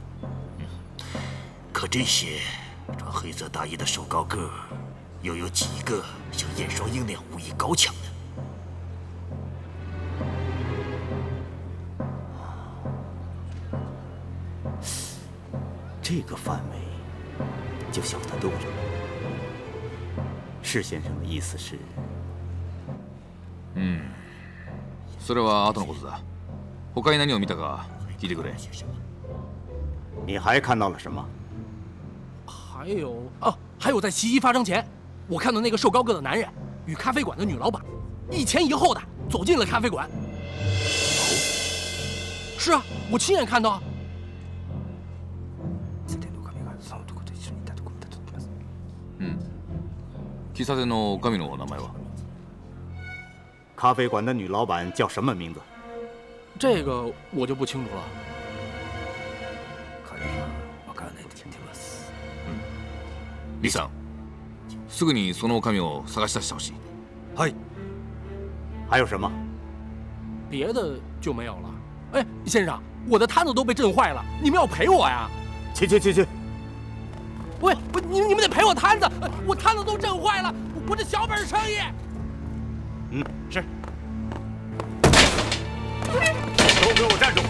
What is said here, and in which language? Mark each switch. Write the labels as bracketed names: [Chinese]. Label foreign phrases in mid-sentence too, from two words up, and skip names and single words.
[Chinese] 可这些穿黑色大衣的瘦高个，又有几个像燕双鹰那样武艺高强呢？这个范围就小得多了。施先生的意思是？ [Japanese] それは後のことだ。他に何を見たか聞いてくれ。 [Chinese] 你还看到了什么？还有在袭击发生前，我看到那个瘦高个的男人与咖啡馆的女老板一前一后的走进了咖啡馆。是啊，我亲眼看到。 [Japanese] 喫茶店の女将の名前は？ [Chinese] 咖啡馆的女老板叫什么名字？这个我就不清楚了。 [Japanese] 李さん、すぐにその女将を探し出してほしい。はい。 [Chinese] 还有什么？别的就没有了。哎，先生，我的摊子都被震坏了，你们要赔我呀？去！喂，你们得赔我摊子，我摊子都震坏了，我这小本生意。是。都给我站住！